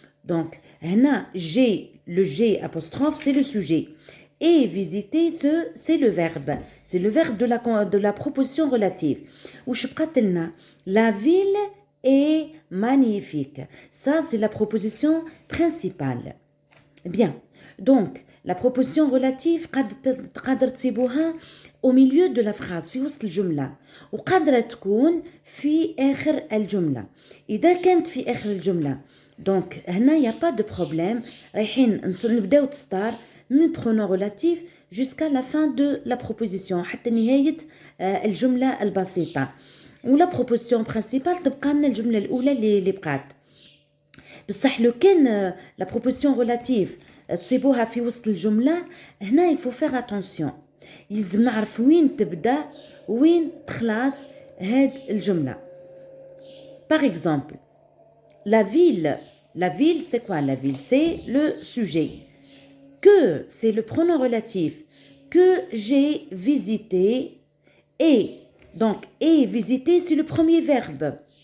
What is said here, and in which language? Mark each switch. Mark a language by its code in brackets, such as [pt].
[fr] Donc [ar] هنا [fr] j'ai le j'ai apostrophe c'est le sujet. Et visiter, c'est le verbe. C'est le verbe de la proposition relative. [ar] وش بقات لنا [fr] la ville est magnifique. Ça, c'est la proposition principale. Bien. Donc, la proposition relative [ar] قادر تصيبوها [fr] au milieu de la phrase [ar] في وسط الجملة وقادرة تكون في آخر الجملة. إذا كانت في آخر الجملة [fr] donc [ar] هنا [fr] y a pas de problème. [ar] رايحين نبداو تستار من [fr] pronom relatif jusqu'à la fin de la proposition [ar] حتى نهاية الجملة البسيطة. ولا [fr] proposition principale [ar] تبقى لنا الجملة الأولى اللي بقات. بصح لو كان [fr] la proposition relative [ar] تصيبوها في وسط الجملة هنا [fr] il faut faire attention. [ar] يلزم نعرف وين تبدأ وين تخلص هاد الجملة. [fr] Par exemple, la ville c'est quoi la ville? C'est le sujet. Que, c'est le pronom relatif. Que j'ai visité et. Donc, et visiter, c'est le premier verbe.